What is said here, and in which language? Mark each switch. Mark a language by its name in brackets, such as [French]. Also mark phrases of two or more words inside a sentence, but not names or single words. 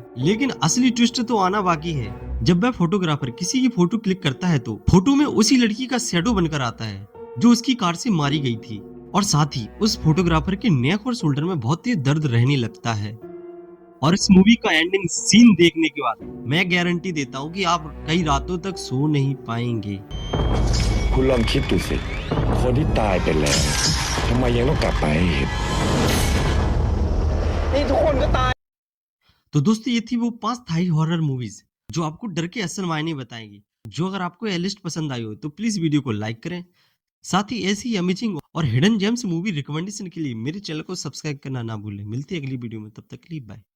[Hindi] लेकिन असली ट्विस्ट तो आना बाकी है। जब वह फोटोग्राफर किसी की [English] photo click [Hindi] करता है तो फोटो में उसी लड़की का शैडो बनकर आता है जो उसकी कार से मारी गई थी। और साथ ही उस फोटोग्राफर के नेक और शोल्डर में बहुत तेज दर्द रहने लगता है। और इस मूवी का [English] ending scene [Hindi] देखने के बाद मैं गारंटी देता हूँ कि आप कई रातों तक सो नहीं पाएंगे। [Thai] คุณลองคิดดูสิ คนที่ตายไปแล้วทำไมยังต้องกลับมาให้เห็น นี่ทุกคนก็ตาย [Hindi] तो दोस्तों ये थी वो 5 [English] Thai horror movies [Hindi] जो आपको डर के असल मायने बताएंगी। जो अगर आपको यह लिस्ट पसंद आई हो तो [English] please video [Hindi] को लाइक करें। साथ ही ऐसी अमेजिंग और [English] hidden gems movie recommendation [Hindi] के लिए मेरे चैनल को सब्सक्राइब करना ना भूलें। मिलती है अगली वीडियो में, तब तक के लिए बाय।